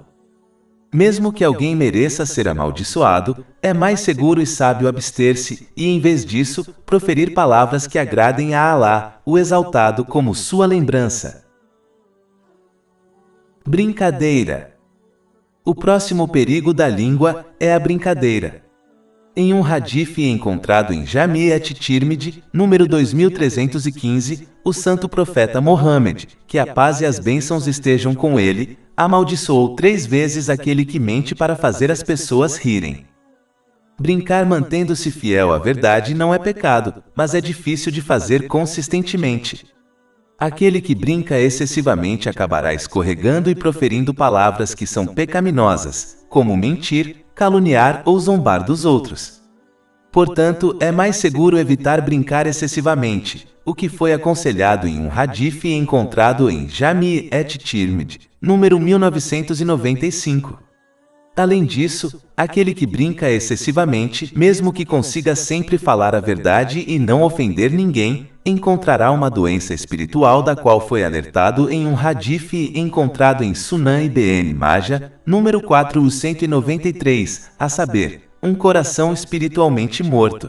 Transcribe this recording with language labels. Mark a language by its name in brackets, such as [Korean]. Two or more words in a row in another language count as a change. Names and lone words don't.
[Portuguese] Mesmo que alguém mereça ser amaldiçoado, é mais seguro e sábio abster-se e, em vez disso, proferir palavras que agradem a Alá, o Exaltado, como sua lembrança. Brincadeira. O próximo perigo da língua é a brincadeira. Em um hadith encontrado em Jami' at-Tirmidhi, número 2315, o santo profeta Mohammed, que a paz e as bênçãos estejam com ele, amaldiçoou 3 vezes aquele que mente para fazer as pessoas rirem. Brincar mantendo-se fiel à verdade não é pecado, mas é difícil de fazer consistentemente. Aquele que brinca excessivamente acabará escorregando e proferindo palavras que são pecaminosas, como mentir, caluniar ou zombar dos outros. Portanto, é mais seguro evitar brincar excessivamente, o que foi aconselhado em um hadith encontrado em Jami' at-Tirmidhi, número 1995. Além disso, aquele que brinca excessivamente, mesmo que consiga sempre falar a verdade e não ofender ninguém, encontrará uma doença espiritual da qual foi alertado em um hadith encontrado em Sunan Ibn Majah, número 493, a saber, um coração espiritualmente morto.